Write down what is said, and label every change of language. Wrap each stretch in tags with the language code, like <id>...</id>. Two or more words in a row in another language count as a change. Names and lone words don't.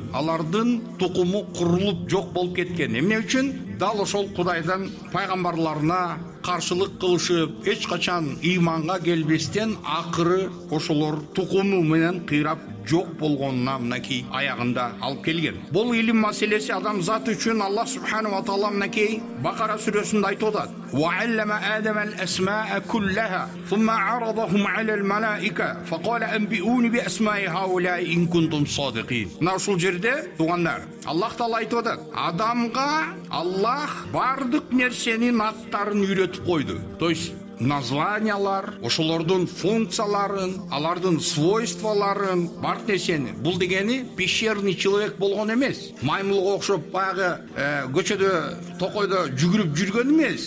<ky>Алардын тукуму курулуп жок болуп кеткен. Эмне үчүн? Дал ошол Кудайдан пайгамбарларына каршылык кылышып, эч качан ыйманга келбестен акыры ошолор тукуму менен кыйрап жок болгонуна мынакей аягында алып келген. Бул илим маселеси адам заты үчүн Аллах</ky> <ar>سبحانه وتعالى</ar> <ky>мынакей Бакара сүрөсүндө айтып атат:</ky> <ar>"وعلم آدم الأسماء كلها ثم عرضهم على الملائكة فقال أنبئوني بأسماء هؤلاء إن كنتم صادقين."</ar> <ky>Мына ушул жерде туугандар,</ky> <ar>الله تعالى</ar> <ky>айтып атат: Адамга Аллах бардык нерсенин аттарын үйрөтүп койду.</ky> <ru>То есть</ru> <ky>названиялар, ошолордун функцияларын, алардын свойстволарын, бар нерсени. Бул дегени</ky> <ru>пещерный человек</ru> <ky>болгон эмес. Маймылга окшоп баягы көчөдө, токойдо жүгүрүп жүргөн эмес.</ky>